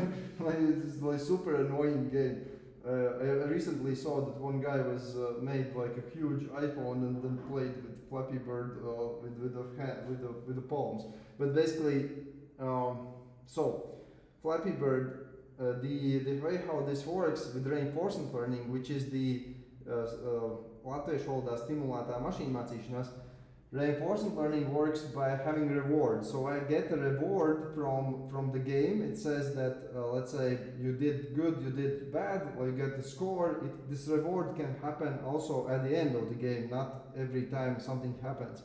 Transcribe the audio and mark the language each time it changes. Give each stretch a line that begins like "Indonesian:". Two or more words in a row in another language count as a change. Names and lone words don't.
English: Like it's like super annoying game. I recently saw that one guy was made like a huge iPhone and then played with Flappy Bird with the palms. But basically, so Flappy Bird. The way how this works with reinforcement learning, which is the
Latvian: latviešu valodā stimulētā mašīnmācīšanās,
English: reinforcement learning works by having rewards. So I get a reward from the game. It says that let's say you did good, you did bad, or you get the score. This reward can happen also at the end of the game, not every time something happens.